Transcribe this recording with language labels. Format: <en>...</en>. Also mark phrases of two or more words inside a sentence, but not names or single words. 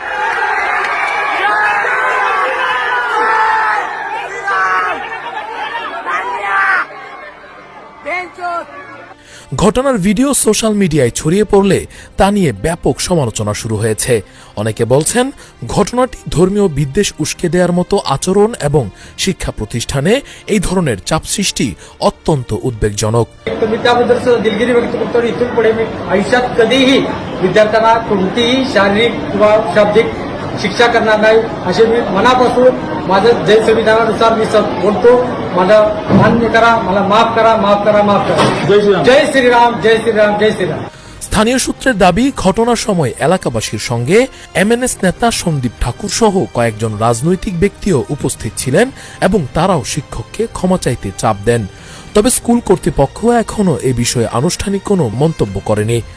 <bn>ঘটনার ভিডিও সোশ্যাল মিডিয়ায় ছড়িয়ে পড়লে তা নিয়ে ব্যাপক সমালোচনা শুরু হয়েছে। অনেকে বলছেন, ঘটনাটি ধর্মীয় বিদ্বেষ উস্কে দেওয়ার মতো আচরণ এবং শিক্ষা প্রতিষ্ঠানে এই ধরনের চাপ সৃষ্টি অত্যন্ত উদ্বেগজনक।</bn> <mr>त्याबद्दल दिलगिरी व्यक्त करतो आणि इथून पुढे मी आयुष्यात कधीही विद्यार्थ्यांना कोणतीही शारीरिक किंवा शाब्दिक शिक्षा करणार नाही, असे मी मनापासून माझं जय संविधानानुसार मी बोलतो. मला मान्य करा, मला माफ करा माफ करा माफ करा. जय श्री राम जय श्री राम जय श्री राम.</mr> <bn>স্থানীয় সূত্রের দাবি, ঘটনার সময় এলাকাবাসীর সঙ্গে এমএনএস নেতা সন্দীপ ঠাকুর সহ কয়েকজন রাজনৈতিক ব্যক্তিও উপস্থিত ছিলেন এবং তারাও শিক্ষককে ক্ষমা চাইতে চাপ দেন। তবে স্কুল কর্তৃপক্ষ এখনও এ বিষয়ে আনুষ্ঠানিক কোনো মন্তব্য করেনি।</bn>